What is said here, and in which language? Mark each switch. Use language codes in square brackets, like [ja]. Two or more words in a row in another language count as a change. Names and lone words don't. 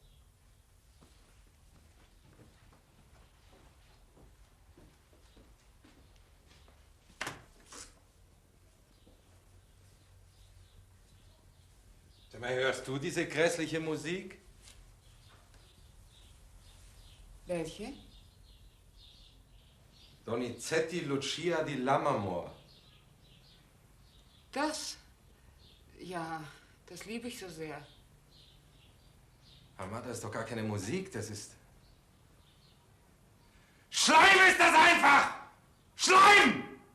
[de] Sag mal, hörst du diese grässliche Musik? Welche? Donizetti, Lucia di Lammermoor. Das? Ja, das liebe ich so sehr. Aber das ist doch gar keine Musik, das ist... Schleim ist das einfach! Schleim!